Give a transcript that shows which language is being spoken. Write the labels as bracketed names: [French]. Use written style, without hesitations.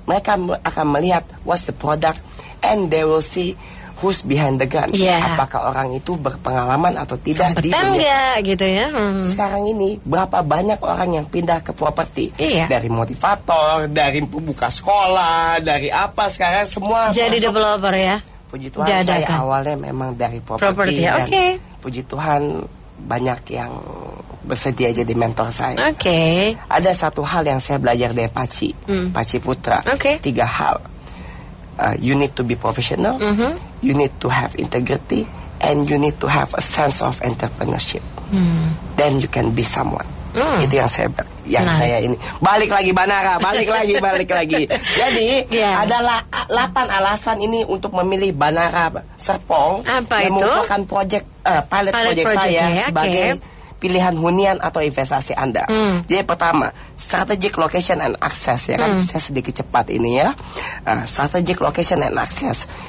[Indonesian] Mereka akan melihat [English] what's the product and they will see who's behind the gun. Yeah. [Indonesian] Apakah orang itu berpengalaman atau tidak di dunia gitu ya. Sekarang ini berapa banyak orang yang pindah ke properti. Iya. Dari motivator, dari pembuka sekolah, dari apa sekarang semua jadi developer ya. Puji Tuhan saya awalnya memang dari properti ya. Dan puji Tuhan banyak yang bersedia jadi mentor saya. Ada satu hal yang saya belajar dari Paci Putra. 3 hal. [English] You need to be professional, you need to have integrity, and you need to have a sense of entrepreneurship. Then you can be someone. [Indonesian] Itu yang saya ini. Balik lagi Banara, balik lagi. Jadi adalah 8 alasan ini untuk memilih Banara Serpong. Apa yang itu? merupakan pilot project saya sebagai pilihan hunian atau investasi Anda. Jadi pertama, [English] strategic location and access [Indonesian] ya kan. Saya sedikit cepat ini ya. [English] Strategic location and access.